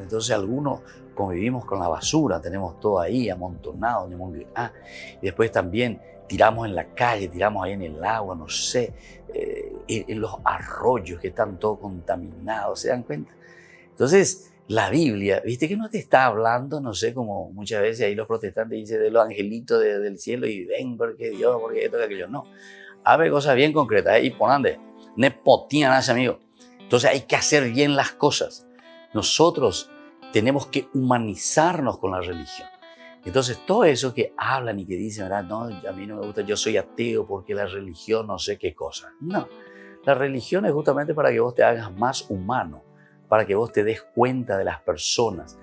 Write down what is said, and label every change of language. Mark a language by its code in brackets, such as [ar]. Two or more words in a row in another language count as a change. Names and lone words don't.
[es] Entonces, algunos convivimos con la basura, tenemos todo ahí amontonado, y después también tiramos en la calle, tiramos ahí en el agua, no sé, en los arroyos que están todos contaminados, ¿se dan cuenta? Entonces, la Biblia, ¿viste que no te está hablando, no sé, como muchas veces ahí los protestantes dicen de los angelitos del cielo y ven porque Dios, porque esto, que aquello? No, habla cosas bien concretas, y ponande, ne potían a ese amigo. Entonces hay que hacer bien las cosas. Nosotros tenemos que humanizarnos con la religión. Entonces, todo eso que hablan y que dicen, ¿verdad? No, a mí no me gusta, yo soy ateo porque la religión no sé qué cosa. No, la religión es justamente para que vos te hagas más humano, para que vos te des cuenta de las personas.